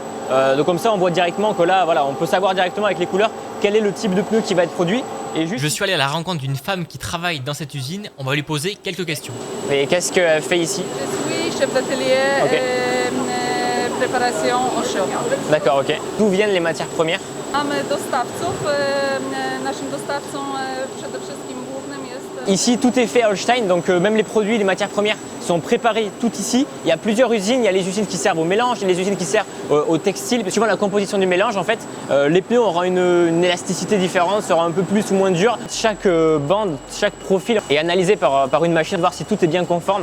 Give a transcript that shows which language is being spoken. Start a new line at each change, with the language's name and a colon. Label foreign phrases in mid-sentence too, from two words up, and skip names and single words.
French: Donc comme ça on voit directement que là voilà, on peut savoir directement avec les couleurs quel est le type de pneu qui va être produit. Je suis allé à la rencontre d'une femme qui travaille dans cette usine, on va lui poser quelques questions. Et qu'est-ce qu'elle fait ici? Je suis chef d'atelier. Okay. Préparation au chaud. D'accord, ok. D'où viennent les matières premières?
Polish: Mamy dostawców. Naszym dostawcą przede wszystkim głównym jest...
French: Ici, tout est fait à Holstein, donc même les produits, les matières premières sont préparées tout ici. Il y a plusieurs usines, il y a les usines qui servent au mélange, il y a les usines qui servent au textile. Suivant la composition du mélange, en fait, les pneus auront une élasticité différente, seront un peu plus ou moins durs. Chaque bande, chaque profil est analysé par une machine, voir si tout est bien conforme.